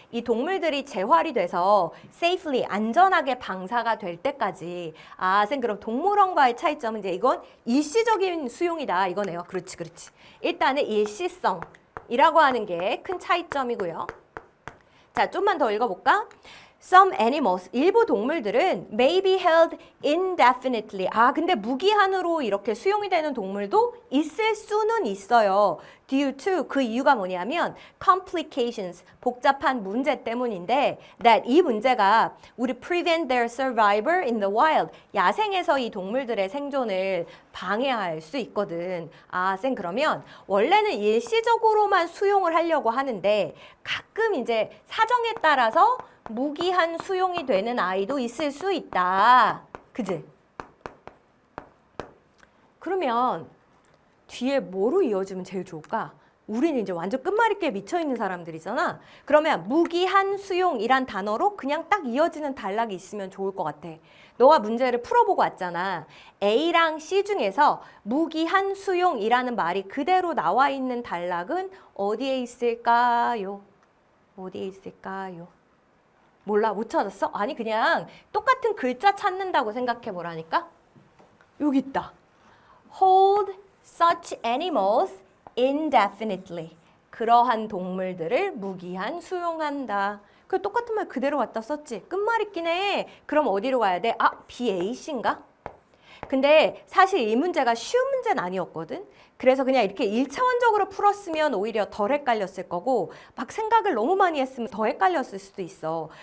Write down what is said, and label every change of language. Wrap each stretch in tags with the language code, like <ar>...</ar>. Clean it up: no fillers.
<ko>이 동물들이 재활이 돼서 safely, 안전하게 방사가 될 때까지. 아, 쌤 그럼 동물원과의 차이점은 이제 이건 일시적인 수용이다 이거네요. 그렇지, 그렇지. 일단은 일시성이라고 하는 게 큰 차이점이고요. 자, 좀만 더 읽어볼까?</ko> <en>Some animals,</en> <ko>일부 동물들은</ko> <en>may be held indefinitely.</en> <ko>아, 근데 무기한으로 이렇게 수용이 되는 동물도 있을 수는 있어요.</ko> <en>Due to,</en> <ko>그 이유가 뭐냐면</ko> <en>complications,</en> <ko>복잡한 문제 때문인데</ko> <en>that</en> <ko>이 문제가</ko> <en>would prevent their survival in the wild.</en> <ko>야생에서 이 동물들의 생존을 방해할 수 있거든. 아, 쌤 그러면 원래는 일시적으로만 수용을 하려고 하는데 가끔 이제 사정에 따라서 무기한 수용이 되는 아이도 있을 수 있다. 그지? 그러면 뒤에 뭐로 이어지면 제일 좋을까? 우리는 이제 완전 끝말잇기에 미쳐있는 사람들이잖아. 그러면 무기한 수용이란 단어로 그냥 딱 이어지는 단락이 있으면 좋을 것 같아. 너가 문제를 풀어보고 왔잖아. A랑 C 중에서 무기한 수용이라는 말이 그대로 나와 있는 단락은 어디에 있을까요? 어디에 있을까요? 몰라? 못 찾았어? 아니 그냥 똑같은 글자 찾는다고 생각해 보라니까. 여기 있다.</ko> <en>Hold such animals indefinitely.</en> <ko>그러한 동물들을 무기한 수용한다. 그 똑같은 말 그대로 갖다 썼지. 끝말잇기네. 그럼 어디로 가야 돼? 아, BAC인가? 근데 사실 이 문제가 쉬운 문제는 아니었거든. 그래서 그냥 이렇게 1차원적으로 풀었으면 오히려 덜 헷갈렸을 거고 막 생각을 너무 많이 했으면 더 헷갈렸을 수도 있어.</ko>